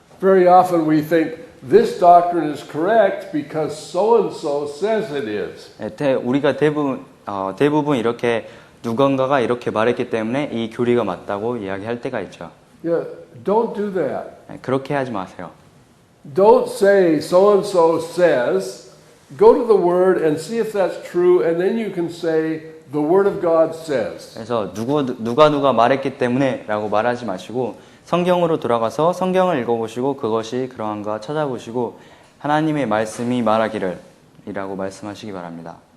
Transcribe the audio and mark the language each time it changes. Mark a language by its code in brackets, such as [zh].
[en] Very often we think this doctrine is correct because so and so says it is. [ko] 예, 우리가 대부분 이렇게 누군가가 이렇게 말했기 때문에 이 교리가 맞다고 이야기할 때가 있죠. [en] Yeah, don't do that. [ko] 예, 그렇게 하지 마세요. [en] Don't say so and so says. Go to the word and see if that's true, and then you can say the word of God says. [ko] 그래서 누가 말했기 때문에라고 말하지 마시고 성경으로 돌아가서 성경을 읽어보시고 그것이 그러한가 찾아보시고 하나님의 말씀이 말하기를이라고 말씀하시기 바랍니다.